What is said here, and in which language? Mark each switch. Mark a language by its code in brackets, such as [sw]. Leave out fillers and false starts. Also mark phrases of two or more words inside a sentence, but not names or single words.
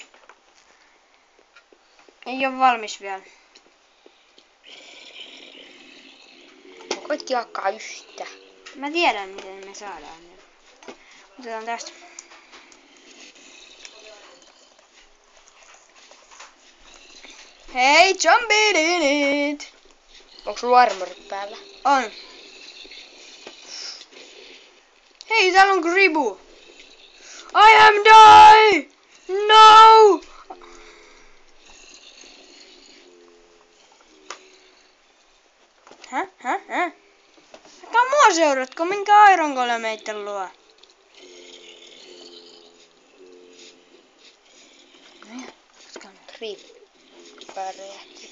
[fi] Ei oo valmis vielä. Koitti jakaa yhtä. Mä tiedän miten me saadaan ne. Otetaan tästä. Hei, [en] zombie in it! [fi] Onko sulla armorit päällä? On. Hei, täällä on Gribu. [en] I am die! No! [fi] Häh? Älkää mua seuratko, minkä Iron Golemeitten luo. Creeper räjähti.